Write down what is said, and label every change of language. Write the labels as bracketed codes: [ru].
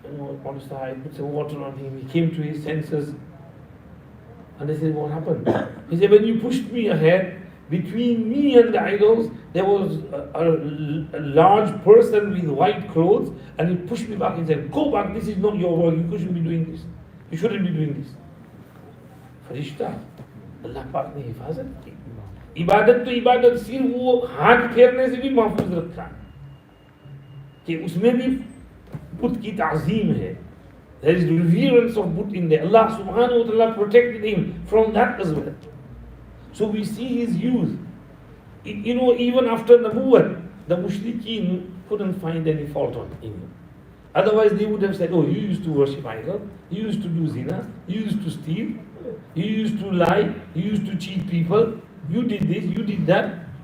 [en] on the side, put some water on him. He came to his senses. And they said, what happened? He said, when you pushed me ahead, between me and the idols, there was a large person with white clothes, and he pushed me back and said, go back, this is not your work, you shouldn't be doing this. You shouldn't be doing this. [hi] फरिश्ता अल्लाह पाक ने हिफाजत की. इबादत तो इबादत सिर्फ वो हाथ फेरने से भी महफूज रखा कि उसमें भी बुत की ताज़ीम है. [en] There is reverence of Buddha in there. Allah subhanahu wa ta'ala protected him from that as well. So we see his youth. Even after Nabuwwat, the mushrikeen couldn't find any fault on him. Otherwise they would have said, oh, you used to worship idol, you used to do zina, you used to steal, you used to lie, you used to cheat people, you did this, you did that.